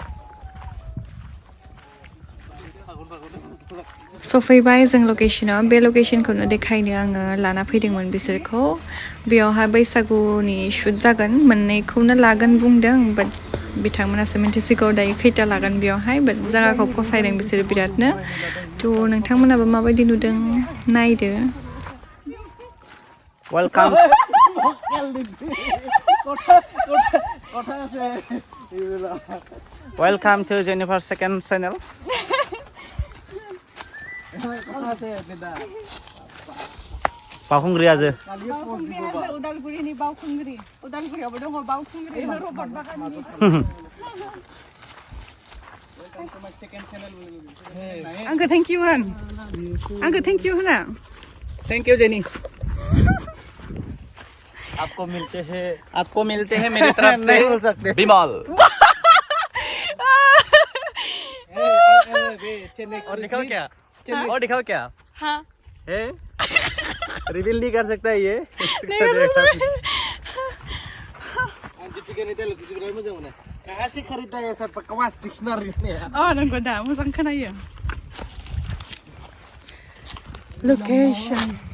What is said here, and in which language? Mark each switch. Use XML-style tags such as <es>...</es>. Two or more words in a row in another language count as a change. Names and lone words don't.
<brx>सफैबाय जों लकेशनाव बे लकेशनखौनो देखायनो आङो लाना फैदोंमोन बिसोरखौ बेयावहाय बैसागुनि शुट जागोन मोननैखौनो लागोन बुंदों बाट बिथांमोनासो मिन्थिसिगौ दायो खैथा लागोन बेयावहाय बाट जायगाखौ फसायदों बिसोरो बिरादनो थ' नोंथांमोनाबो माबायदि नुदों नायदो</brx> <en>Welcome. Welcome to Jennifer's second channel.</en> <brx>बावखुंग्रि हाजो उदालगुरिनि बावखुंग्रि उदालगुरियावबो दङ बावखुंग्रि रबट बागाननि आंखौ</brx> <en>Thank you</en> <brx>होन आंखौ</brx> <en>Thank you</en> <brx>होना</brx> <en>Thank you</en> <hi>जेनी आपको मिलते हैं मेरी तरफ से विमल और दिखाओ क्या हाँ रिवील नहीं कर सकता ये कहाँ से खरीदा है सर बकवास डिक्शनरी में</hi> <brx>नंगौ दा मोजां खोनायो लोकेशन</brx>